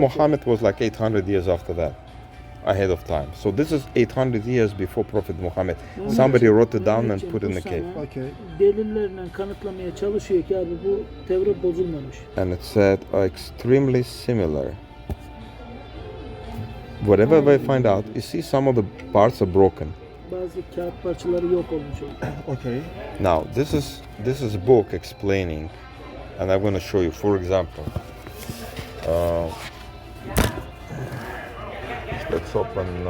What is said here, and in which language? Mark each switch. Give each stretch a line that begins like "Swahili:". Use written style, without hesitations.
English: Muhammad was like 800 years after that, ahead of time. So this is 800 years before Prophet Muhammad. Somebody wrote it down and put it in a cave. okay.
Turkish: Delillerle kanıtlamaya çalışıyor ki abi bu Tevrat bozulmamış.
English: And it said are extremely similar. Whatever we find out, you see some of the parts are broken.
Turkish: Bazı kağıt parçaları yok olmuş oldu.
English: Okay. Now this is a book explaining, and I'm going to show you. For example, let's open.